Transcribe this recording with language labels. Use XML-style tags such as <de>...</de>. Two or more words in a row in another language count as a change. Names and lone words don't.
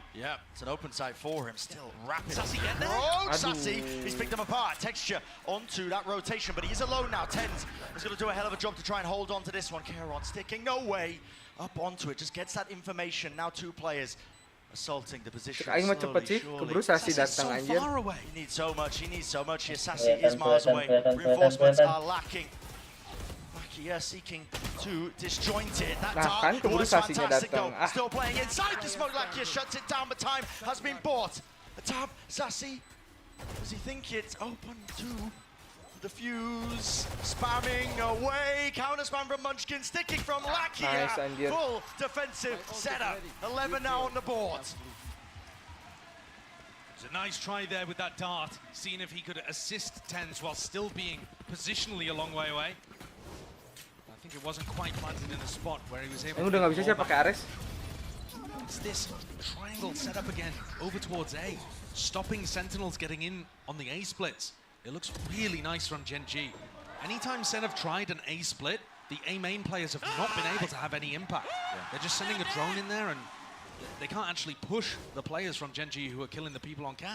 <en>Yeah, it's an open site for him. Still rapid. Sassy get there? Oh, Sassy! He's picked them apart. Texture onto that rotation, but he's alone now. Tens is going to do a hell of a job to try and hold on to this one. Kieran sticking, no way. Up onto it, just gets that information. Now 2 players assaulting the position.</en> <su>Aing mah</su> <id>cepet sih, keburu Sassy datang anjir.</id> <en>He needs so much, Here Sassy is miles away. Reinforcements are lacking. Lakia seeking to disjoint it. That dart was fantastic though. Still playing inside the smoke. Lakia shuts it down, but time has been bought. A tab, Sassy. Does he think it's open to the fuse? Spamming away. Counter spam from Munchkin, sticking from Lakia. Nice, full defensive setup. 11 now on the board. It's a nice try there with that dart, seeing if he could assist Tens while still being positionally a long way away. I think it wasn't quite planted in a spot where he was able to...</en> <id>Udah nggak bisa sih pakai Ares.</id> <en>It's this triangle set up again over towards A, stopping Sentinels getting in on the A splits. It looks really nice from Gen G. Anytime Sen have tried an A split, the A main players have not been able to have any impact. They're just sending a drone in there and they can't actually push the players from Gen G who are killing the people on cap.</en>